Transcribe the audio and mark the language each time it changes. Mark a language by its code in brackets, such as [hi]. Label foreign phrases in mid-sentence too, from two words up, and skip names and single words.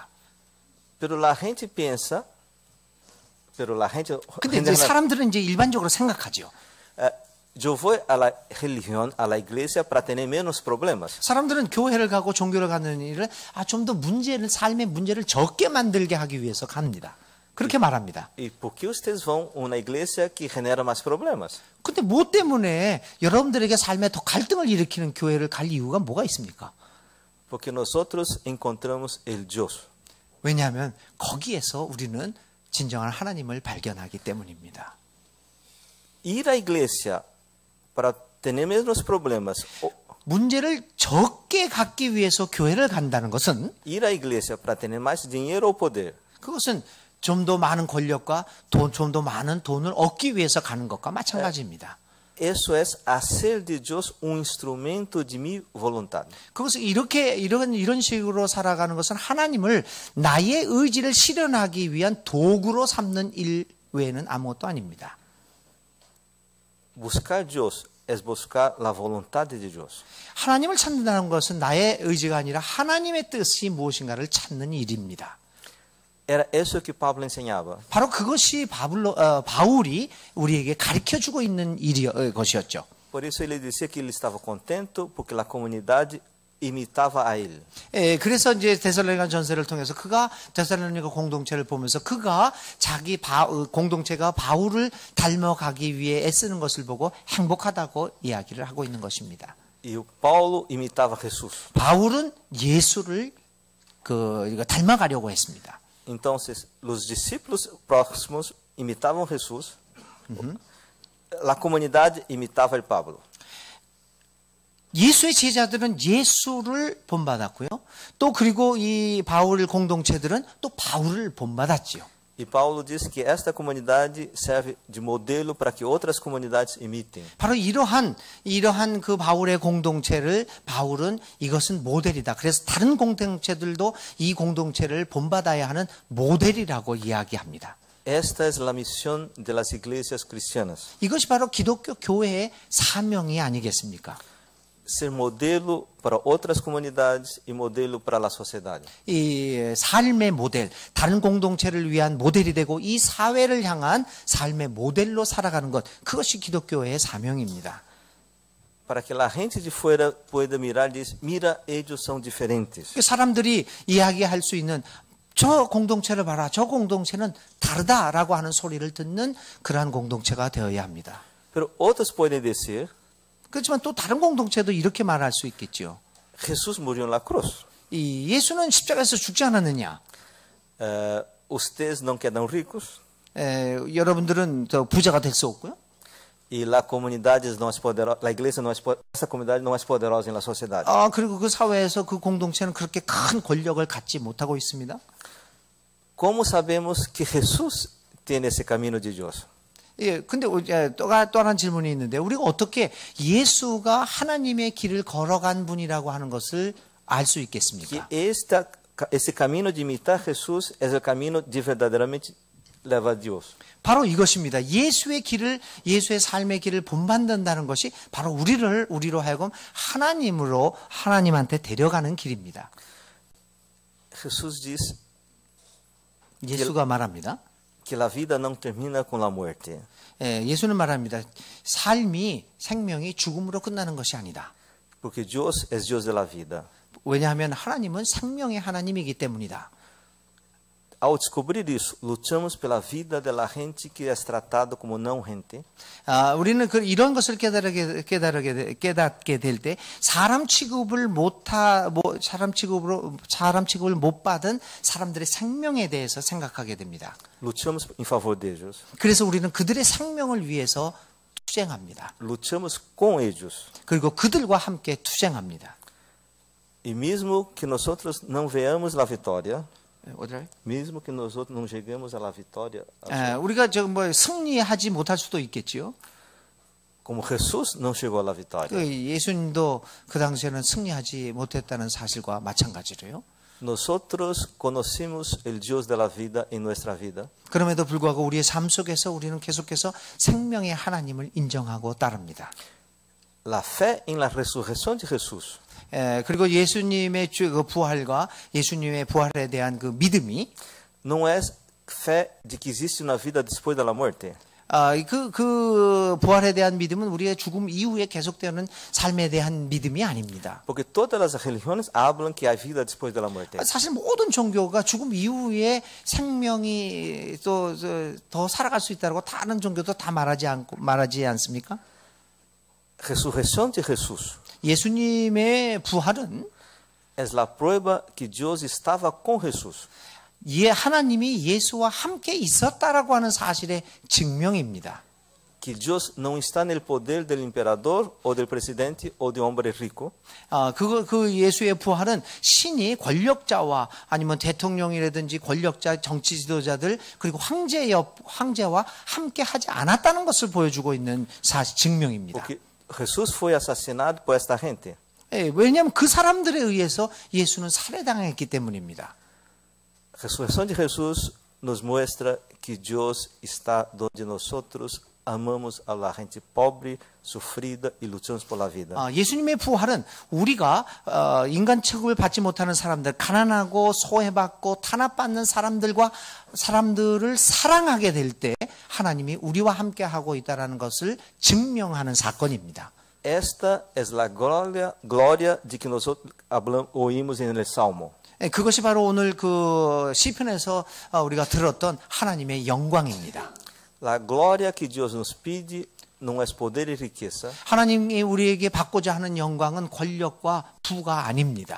[es] Pero la gente pensa, [ko] 근데 이제 사람들은 이제 일반적으로 생각하죠. [pt] eu vou à la religião, à la igreja para ter menos problemas. [ko] 사람들은 교회를 가고 종교를 가는 일을 좀 더 삶의 문제를 적게 만들게 하기 위해서 갑니다. 그렇게 말합니다. [pt] E por que vocês vão a uma igreja que genera mais problemas? [ko] 근데 뭐 때문에 여러분들에게 삶에 더 갈등을 일으키는 교회를 갈 이유가 뭐가 있습니까? [pt] Porque nós outros encontramos el Deus. [ko] 왜냐하면 거기에서 우리는 진정한 하나님을 발견하기 때문입니다. [pt] Ir à igreja para ter menos problemas. [ko] 문제를 적게 갖기 위해서 교회를 간다는 것은 [pt] Ir à igreja para ter mais dinheiro ou poder. [ko] 그것은 좀 더 많은 권력과 좀 더 많은 돈을 얻기 위해서 가는 것과 마찬가지입니다. [pt] Isso é hacer de Deus instrumento de minha vontade. [ko] 그것은 이런 식으로 살아가는 것은 하나님을 나의 의지를 실현하기 위한 도구로 삼는 일 외에는 아무것도 아닙니다. [pt] Buscar Deus é buscar a vontade de Deus. [ko] 하나님을 찾는다는 것은 나의 의지가 아니라 하나님의 뜻이 무엇인가를 찾는 일입니다. [pt] Era isso que Paulo ensinava. [ko] 바로 그것이 바울이 우리에게 가르쳐주고 있는 것이었죠. [pt] Por isso ele dizia que ele estava contente porque a comunidade imitava a ele. [ko] 예, 그래서 이제 데살로니가 전서를 통해서 그가 데살로니가 공동체를 보면서 그가 자기 공동체가 바울을 닮아가기 위해 애쓰는 것을 보고 행복하다고 이야기를 하고 있는 것입니다. [pt] E o Paulo imitava Jesus. [ko] 바울은 예수를 닮아가려고 했습니다. [pt] Então, os discípulos próximos imitavam Jesus. A comunidade imitava o Pablo. [ko] 예수의 제자들은 예수를 본받았고요. 또 그리고 이 바울 공동체들은 또 바울을 본받았지요. [pt] E Paulo diz que esta comunidade serve de modelo para que outras comunidades imitem. [ko] 바로 이러한 그 바울의 공동체를 바울은 이것은 모델이다. 그래서 다른 공동체들도 이 공동체를 본받아야 하는 모델이라고 이야기합니다. [es] Esta es la misión de las iglesias cristianas. [ko] 이것이 바로 기독교 교회의 사명이 아니겠습니까? [pt] Ser modelo para outras comunidades e modelo para a sociedade. [ko] 이 삶의 모델, 다른 공동체를 위한 모델이 되고 이 사회를 향한 삶의 모델로 살아가는 것, 그것이 기독교의 사명입니다. [pt] Para que a gente de fora [es] pueda mirar [pt] e dizer, [es] mira, ellos [pt] são diferentes. [ko] 사람들이 이야기할 수 있는 저 공동체를 봐라, 저 공동체는 다르다라고 하는 소리를 듣는 그러한 공동체가 되어야 합니다. [pt] Pero outros podem dizer, [ko] 그렇지만 또 다른 공동체도 이렇게 말할 수 있겠죠. [es] Jesus murió en la cruz. [ko] 이 예수는 십자가에서 죽지 않았느냐? [pt] Ustedes não quedam ricos. [ko] 여러분들은 더 부자가 될 수 없고요. [pt] E a comunidade não é poderosa, a igreja não é essa comunidade não é poderosa na sociedade. [ko] 그리고 그 사회에서 그 공동체는 그렇게 큰 권력을 갖지 못하고 있습니다. [pt] Como sabemos que Jesus tem esse caminho de Deus? [ko] 예, 근데 또 하나 질문이 있는데 우리가 어떻게 예수가 하나님의 길을 걸어간 분이라고 하는 것을 알 수 있겠습니까? [pt] Que esse caminho de imitar Jesus é o caminho de verdadeiramente levar a Deus. [ko] 바로 이것입니다. 예수의 예수의 삶의 길을 본받는다는 것이 바로 우리로 하여금 하나님한테 데려가는 길입니다. [pt] Jesus diz [ko] 예수가 말합니다. [pt] que a vida não termina com a morte. [ko] 예수는 말합니다. 생명이 죽음으로 끝나는 것이 아니다. [es] Porque Dios es Dios de la vida. [ko] 왜냐하면 하나님은 생명의 하나님이기 때문이다. [pt] Ao descobrir isso, [es] luchamos pela vida de la gente que es tratado como não gente. [ko] 우리는 이런 것을 깨닫게 될 때 사람 취급을 못 받은 사람들의 생명에 대해서 생각하게 됩니다. [es] Luchamos em favor de ellos. [ko] 그래서 우리는 그들의 생명을 위해서 투쟁합니다. [es] Luchamos com ellos. [ko] 그리고 그들과 함께 투쟁합니다. [pt] E mesmo que nosotros não veamos a vitória, [ko] 어디라? [pt] mesmo que nós não cheguemos à vitória, [ko] 우리가 승리하지 못할 수도 있겠지요. [pt] como Jesus não chegou à vitória. [ko] 예수님도 그 당시에는 승리하지 못했다는 사실과 마찬가지로요. [es] Nosotros conocemos el Dios de la vida en nuestra vida. [ko] 그럼에도 불구하고 우리의 삶 속에서 우리는 계속해서 생명의 하나님을 인정하고 따릅니다. [es] La fe en la resurrección de Jesús. [ko] 그리고 예수님의 그 부활과 예수님의 부활에 대한 그 믿음이 [pt] não é fé de que existe uma vida depois da morte. [ko] 그 부활에 대한 믿음은 우리의 죽음 이후에 계속되는 삶에 대한 믿음이 아닙니다. [pt] Porque todas as religiões hablam que há vida depois da morte. [ko] 사실 모든 종교가 죽음 이후에 생명이 또 더 살아갈 수 있다고 다른 종교도 다 말하지 않습니까? [es] Resurrección de Jesús. [ko] 예수님의 부활은 [es] es la prueba que Dios estava com Jesús. [ko] 하나님이 예수와 함께 있었다라고 하는 사실의 증명입니다. [pt] Que Dios não está no poder del imperador ou del presidente ou de [es] hombre rico. [ko] 그 예수의 부활은 신이 권력자와 아니면 대통령이라든지 권력자, 정치 지도자들 그리고 황제와 함께 하지 않았다는 것을 보여주고 있는 증명입니다. [pt] Porque Jesús foi assassinado por esta gente. [ko] 왜냐하면 그 사람들에 의해서 예수는 살해당했기 때문입니다. [es] Resurrección de Jesús nos muestra que Dios está donde nosotros amamos a la gente pobre, sufrida y luchamos por la vida. [ko] 예수님의 부활은 우리가 인간 취급을 받지 못하는 사람들, 가난하고 소외받고 탄압받는 사람들을 사랑하게 될 때 하나님이 우리와 함께 하고 있다라는 것을 증명하는 사건입니다. [es] Esta es la gloria de que nosotros oímos en el Salmo. [ko] 그것이 바로 오늘 그 시편에서 우리가 들었던 하나님의 영광입니다. [es] La gloria que Dios nos pide não es poder y riqueza. [ko] 하나님이 우리에게 받고자 하는 영광은 권력과 부가 아닙니다.